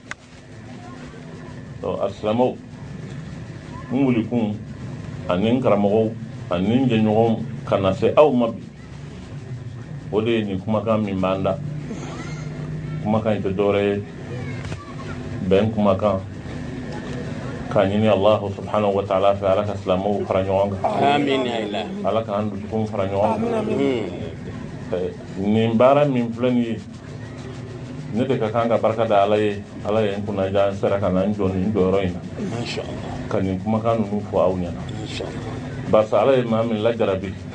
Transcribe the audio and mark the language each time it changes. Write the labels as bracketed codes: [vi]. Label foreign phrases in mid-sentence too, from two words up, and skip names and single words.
[bm] asilamɛw n wulikun ani n karamɔgɔw ani n jɛɲɔgɔnw ka na se aw ma bi o de ye nin kumakan min b'an da kumakan in tɛ dɔwɛrɛ ye bɛn kumakan k'a ɲini [ar] الله سبحانه وتعالى [bm] fɛ ala ka silamɛw fara ɲɔgɔn kan [ar] آمين يا إله [bm] ala k'an dusukun fara ɲɔgɔn kan nin baara min filɛ nin ye ne de ka kan ka barika da ala ye n kunnaja n sera ka na n jɔ nin jɔyɔrɔ in na ka nin kumakan ninnu fɔ aw ɲɛna barisa ala ye maa min lajarabi ka